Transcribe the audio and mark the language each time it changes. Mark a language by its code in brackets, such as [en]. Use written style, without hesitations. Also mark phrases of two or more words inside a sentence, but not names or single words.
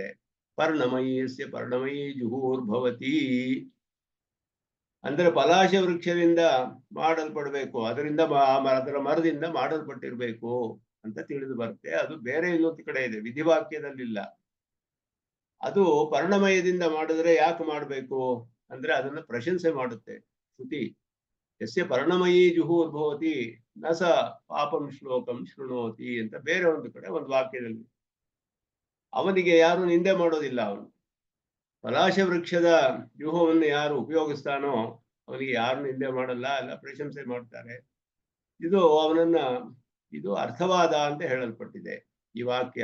[sa] ಪರ್ಣಮಯೀಸ್ಯ ಪರ್ಣಮಯೀ ಜುಹೂರ್ಭವತಿ [kn] ಅಂದ್ರೆ ಪಲಾಶ ವೃಕ್ಷದಿಂದ ಮಾಡಲ್ಪಡ್ಬೇಕು, ಅದರಿಂದ ಅದರ ಮರದಿಂದ ಮಾಡಲ್ಪಟ್ಟಿರ್ಬೇಕು ಅಂತ ತಿಳಿದು ಬರುತ್ತೆ. ಅದು ಬೇರೆ ಇನ್ನೊಂದು ಕಡೆ ಇದೆ, ವಿಧಿವಾಕ್ಯದಲ್ಲಿಲ್ಲ. ಅದು ಪರಿಣಮಯದಿಂದ ಮಾಡಿದ್ರೆ ಯಾಕೆ ಮಾಡಬೇಕು ಅಂದ್ರೆ ಅದನ್ನ ಪ್ರಶಂಸೆ ಮಾಡುತ್ತೆ ಶ್ರುತಿ. [sa] ಯಸ್ಯ ಪರಿಣಮಯೀ ಜುಹುರ್ಭವತಿ ನ ಸ ಪಾಪಂ ಶ್ಲೋಕಂ ಶೃಣೋತಿ [kn] ಅಂತ ಬೇರೆ ಒಂದು ಕಡೆ ಒಂದು ವಾಕ್ಯದಲ್ಲಿ. ಅವನಿಗೆ ಯಾರು ನಿಂದೆ ಮಾಡೋದಿಲ್ಲ. ಅವನು ಪಲಾಶ ವೃಕ್ಷದ ವ್ಯೂಹವನ್ನು ಯಾರು ಉಪಯೋಗಿಸ್ತಾನೋ ಅವನಿಗೆ ಯಾರು ನಿಂದೆ ಮಾಡಲ್ಲ, ಎಲ್ಲ ಪ್ರಶಂಸೆ ಮಾಡ್ತಾರೆ. ಇದು ಅವನನ್ನ ಇದು ಅರ್ಥವಾದ ಅಂತ ಹೇಳಲ್ಪಟ್ಟಿದೆ ಈ ವಾಕ್ಯ.